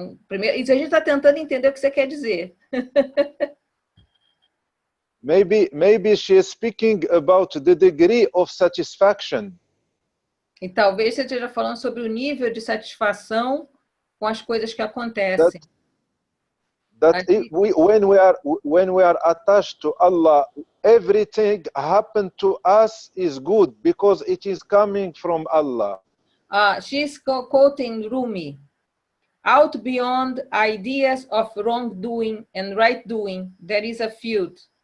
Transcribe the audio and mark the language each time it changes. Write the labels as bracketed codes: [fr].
[pt] Primeiro, isso a gente está tentando entender o que você quer dizer. [en] Maybe she is speaking about the degree of satisfaction. [pt] E talvez você esteja falando sobre o nível de satisfação com as coisas que acontecem. [en] When we are attached to Allah, everything happened to us is good because it is coming from Allah. She's quoting Rumi. Out beyond ideas of wrongdoing and right doing, there is a field.